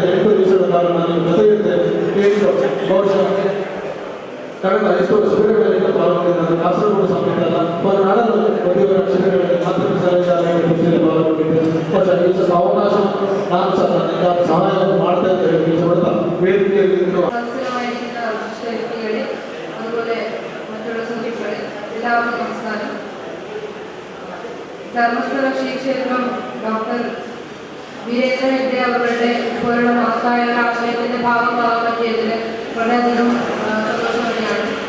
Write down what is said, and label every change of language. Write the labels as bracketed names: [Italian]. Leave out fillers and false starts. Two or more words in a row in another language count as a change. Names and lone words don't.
[Kannada] 8 ದಿವಸದ ಕಾಲ ನಾನು ಜೊತೆಗಿರ್ತೇನೆ. ಬಹುಶಃ ಕಳೆದ ಎಷ್ಟೋ ಶಿಬಿರಗಳಲ್ಲಿ ಪಾಲ್ಗೊಂಡಿದ್ದಾರೆ. ಕಾಸರಗೋಡು ಸಮೇತ ಅಲ್ಲ, ಒಂದು ನಾಡಲು ಮದುವೆಯ ಶಿಬಿರಗಳಲ್ಲಿ ಮಾತೃ ಸಲಹೆಗಾರರಲ್ಲಿ ಪಾಲ್ಗೊಂಡಿದ್ದೆ. ಬಹುಶಃ ಈ ಸ್ವಲ್ಪ ಅವಕಾಶ ನಾನು ಸಹ ನನಗೆ ಸಹಾಯ ಮಾಡ್ತಾ ಅಂತ ಹೇಳಿ ಇಷ್ಟಪಡ್ತಾ ವೇದಿಕೆಯಲ್ಲಿ [Malayalam] അതുപോലെ മറ്റുള്ള സുഹൃത്തുക്കളെ എല്ലാവർക്കും നമസ്കാരം. ധർമ്മസ്ഥല ശ്രീക്ഷേത്രം ഡോക്ടർ വീരേന്ദ്ര ഹെഗ്ഡെ അവരുടെ പോലുള്ള മഹത്തായ ഒരു ആശയത്തിന്റെ ഭാഗമാകാൻ പറ്റിയതിൽ വളരെയധികം സന്തോഷം തന്നെയാണ്.